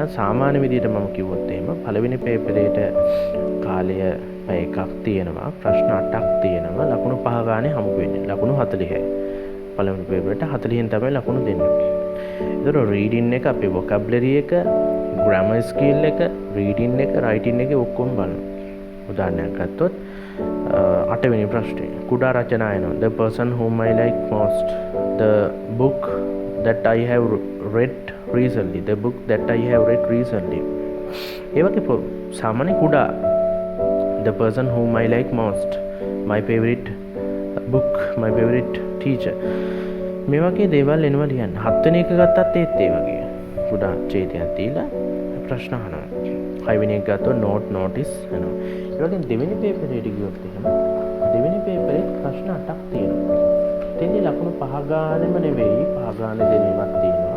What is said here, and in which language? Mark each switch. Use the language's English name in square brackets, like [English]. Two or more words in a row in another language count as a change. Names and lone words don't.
[Sinhala] සාමාන්‍ය විදිහට මම කිව්වොත් එහෙම පළවෙනි පේපරේට කාලය පැය එකක් තියෙනවා, ප්‍රශ්න 8ක් තියෙනවා, ලකුණු 5 ගානේ හම්බ වෙන්නේ. ලකුණු 40යි. පළවෙනි පේපරේට 40න් තමයි ලකුණු දෙන්නේ. ඒතර රීඩින් එක, අපේ වොකැබුලරි එක, ග්‍රැමර් ස්කිල් එක, රීඩින් එක, රයිටින් එක ඔක්කොම බලනවා. උදාහරණයක් ගත්තොත් 8 වෙනි ප්‍රශ්නේ කුඩා රචනා එනවා. [English] The person whom I like most, the book that I have read recently, the book that I have read recently. [Sinhala] ඒ වගේ සාමාන්‍ය කුඩා [English] the person whom I like most, my favorite book, my favorite teacher. [Sinhala] මේ වගේ දේවල් එනවා ලියන්න. 7 වෙනි එක ගත්තත් ඒත් ඒ වගේ කුඩා ඡේදයක් දීලා ප්‍රශ්න අහනවා. 6 වෙනි එක ගත්තොත් notice එනවා. ඒ වගේ දෙවෙනි පේපරේට ගියොත් එහෙම දෙවෙනි පේපරේ ප්‍රශ්න 8ක් තියෙනවා. එතෙන්දී ලකුණු 5 ගානෙම නෙවෙයි, 5 ගානේ දෙනේවත් තියෙනවා.